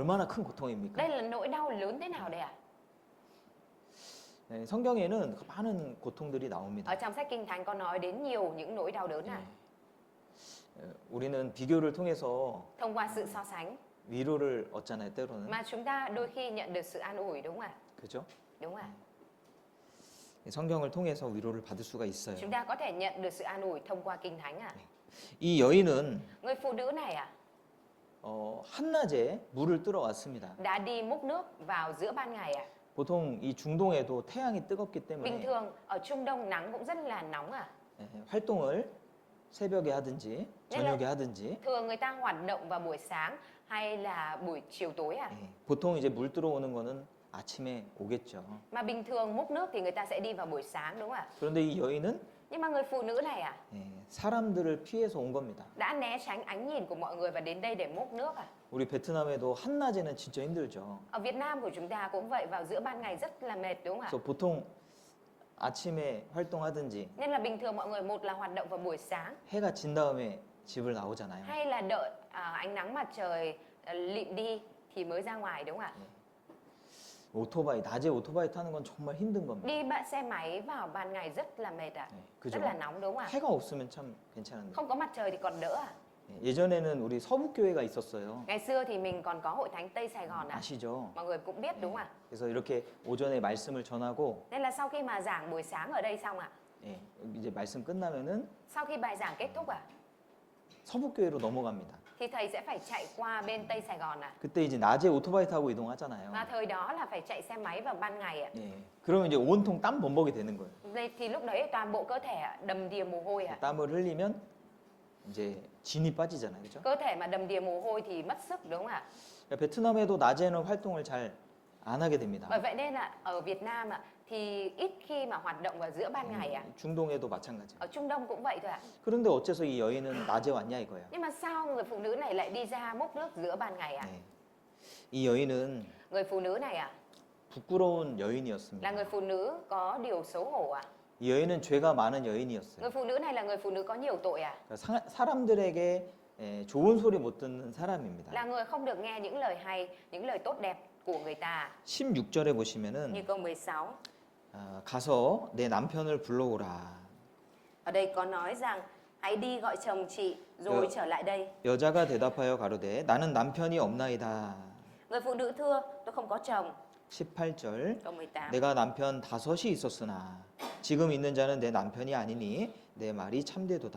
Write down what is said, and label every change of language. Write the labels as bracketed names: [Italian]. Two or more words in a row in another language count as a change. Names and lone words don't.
[Korean] 얼마나 큰 고통입니까? [Vietnamese] Đây là nỗi đau lớn thế nào đây ạ? [Korean] 네, 성경에는 많은 고통들이 나옵니다. [Vietnamese] Ở trong sách Kinh Thánh có nói đến nhiều những nỗi đau đớn ạ. [Korean] 우리는 비교를 통해서 [Vietnamese] Thông qua sự so sánh [Korean] 위로를 얻잖아요, 때로는. [Vietnamese] mà chúng ta đôi khi nhận được sự an ủi, đúng không ạ? [Korean] 그죠? [Vietnamese] Đúng ạ. [Korean] 성경을 통해서 위로를 받을 수가 있어요. [Vietnamese] Chúng ta có thể nhận được sự an ủi thông qua Kinh Thánh ạ. [Korean] 이 여인은 [Vietnamese] Người phụ nữ này ạ [Korean] 한낮에 물을 뜨러 왔습니다. [Vietnamese] đã đi múc nước vào giữa ban ngày ạ. [Korean] 보통 이 중동에도 태양이 뜨겁기 [Vietnamese] Bình [Korean] 때문에 [Vietnamese] thường ở Trung Đông nắng cũng rất là nóng ạ. [Korean] 활동을 새벽에 하든지 저녁에 하든지 [Vietnamese] Thường người ta hoạt động vào buổi sáng hay là buổi chiều tối ạ. [Korean] 보통 이제 물 들어오는 거는 아침에 오겠죠. [Vietnamese] Mà bình thường múc nước thì người ta sẽ đi vào buổi sáng, đúng không ạ? [Korean] 그런데 이 여인은 [Vietnamese] Nhưng mà người phụ nữ này ạ [Korean] 사람들을 피해서 온 겁니다. [Vietnamese] đã né tránh ánh nhìn của mọi người và đến đây để múc nước ạ. [Korean] 우리 베트남에도 한낮에는 진짜 힘들죠. [Vietnamese] Ở Việt Nam của chúng ta cũng vậy, vào giữa ban ngày rất là mệt, đúng không ạ? [Korean] 그래서 보통 아침에 활동하든지 [Vietnamese] Nên là bình thường mọi người một là hoạt động vào buổi sáng [Korean] 해가 진 다음에 집을 나오잖아요. [Vietnamese] hay là đợi ánh nắng mặt trời lịm đi thì mới ra ngoài, đúng không ạ? [Korean] 오토바이 낮에 오토바이 타는 건 정말 힘든 겁니다. [Vietnamese] Đi xe máy vào ban ngày rất là mệt ạ. [Korean] 그죠? [Vietnamese] Rất là nóng, đúng không ạ? [Korean] 해가 없으면 참 괜찮은데. [Vietnamese] Không có mặt trời thì còn đỡ ạ. [Korean] 예전에는 우리 서북교회가 있었어요. [Vietnamese] Ngày xưa thì mình còn có hội thánh Tây Sài Gòn ạ. [Korean] 아시죠? [Vietnamese] Mọi người cũng biết, đúng không ạ? [Korean] 그래서 이렇게 오전에 말씀을 전하고 [Vietnamese] Nên là sau khi mà giảng buổi sáng ở đây xong ạ, [Korean] 이제 말씀 끝나면은 [Vietnamese] sau khi bài giảng kết thúc ạ, [Korean] 서북교회로 넘어갑니다. [Vietnamese] thì thầy sẽ phải chạy qua bên Tây Sài Gòn ạ. [Korean] 그때 이제 낮에 오토바이 타고 이동하잖아요. [Vietnamese] Và thời đó là phải chạy xe máy vào ban ngày ạ. [Korean] 그러면 이제 온통 땀 범벅이 되는 거예요. [Vietnamese] Thì lúc đấy toàn bộ cơ thể ạ, đầm đìa mồ hôi ạ. [Korean] 땀을 흘리면 이제 진이 빠지잖아요. 그렇죠? [Vietnamese] Cơ thể mà đầm đìa mồ hôi thì mất sức, đúng không ạ? [Korean] 베트남에도 낮에는 활동을 잘 안 하게 됩니다. [Vietnamese] Bởi vậy nên là ở Việt Nam ạ thì ít khi mà hoạt động vào giữa ban ngày ạ. [Korean] 중동에도 마찬가지예요. [Vietnamese] Ở Trung Đông cũng vậy thôi ạ. [Korean] 그런데 어째서 이 여인은 낮에 왔냐 이거예요. [Vietnamese] Nhưng mà sao người phụ nữ này lại đi ra múc nước giữa ban ngày ạ? [Korean] 이 여인은 [Vietnamese] Người phụ nữ này ạ [Korean] 부끄러운 [Vietnamese] là [Korean] 여인이었습니다. [Vietnamese] người phụ nữ có điều xấu hổ ạ. [Korean] 이 여인은 죄가 많은 여인이었어요. [Vietnamese] Người phụ nữ này là người phụ nữ có nhiều tội ạ. [Korean] 사람들에게 좋은 소리 못 듣는 사람입니다. [Vietnamese] Là người không được nghe những lời hay, những lời tốt đẹp của người ta. [Korean] 16절에 [Vietnamese] Như [Korean] 보시면은 [Vietnamese] câu 16. [Korean] 가서 내 남편을 불러오라. [Vietnamese] Ở đây có nói rằng hãy đi gọi chồng chị rồi trở lại đây. [Korean] 여자가 대답하여 가로되 나는 남편이 없나이다. [Vietnamese] Người phụ nữ thưa, tôi không có chồng. [Korean] 18절 [Vietnamese] Câu 18. [Korean] 내가 남편 다섯이 있었으나 지금 있는 자는 내 남편이 아니니 내 말이 참되도다.